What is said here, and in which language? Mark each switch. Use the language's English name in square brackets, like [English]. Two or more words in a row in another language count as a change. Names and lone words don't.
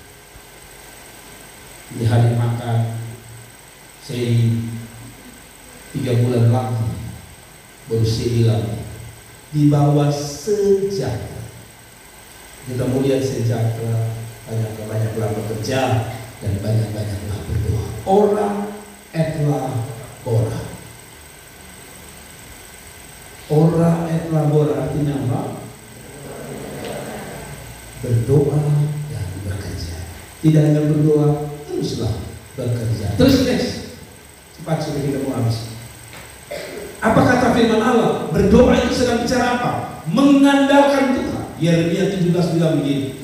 [Indonesian] Di hari makan, saya 3 bulan lagi baru hilang di bawah sejahtera. Kita mau lihat sejahtera, banyak-banyaklah bekerja dan banyak-banyaklah berdoa. [Latin] Ora et labora. Ora et labora [Indonesian] artinya apa? Berdoa dan bekerja. Tidak hanya berdoa, teruslah bekerja. Terus next. Cepat sudah kita mau habis. Apa kata firman Allah? Berdoa itu sedang bicara apa? Mengandalkan Tuhan. Yeremia 17 bilang begini.